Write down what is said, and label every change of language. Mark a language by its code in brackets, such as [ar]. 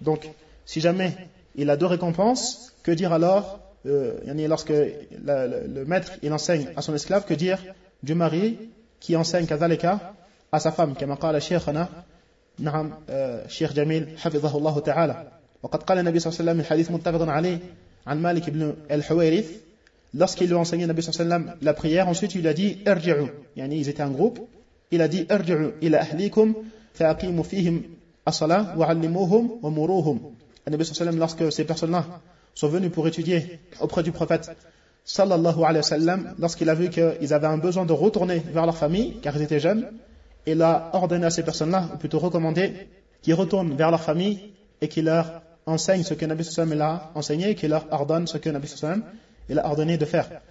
[fr] Donc, si jamais il a deux récompenses, que dire alors lorsque le maître il enseigne à son esclave, que dire du mari qui enseigne kazalika à sa femme, comme قال شيخنا نعم شيخ جميل حفظه الله تعالى. [ar] وقد قال النبي صلى الله عليه وسلم الحديث متفق عليه عن مالك بن الحويرث lorsqu'il lui a enseigné النبي صلى الله عليه وسلم la prière, ensuite il a dit ارجعوا, ils étaient en groupe, il a dit ارجعوا الى اهليكم فاقيموا فيهم الصلاه وعلموهم ومروهم. [fr] Nabi sallallahu alayhi wa sallam, lorsque ces personnes-là sont venues pour étudier auprès du prophète sallallahu alayhi wa sallam, lorsqu'il a vu qu'ils avaient un besoin de retourner vers leur famille, car ils étaient jeunes, il a ordonné à ces personnes-là, ou plutôt recommandé, qu'ils retournent vers leur famille et qu'ils leur enseignent ce que Nabi sallallahu alayhi wa sallam a enseigné et qu'ils leur ordonnent ce que Nabi sallallahu alayhi wa sallam il a ordonné de faire.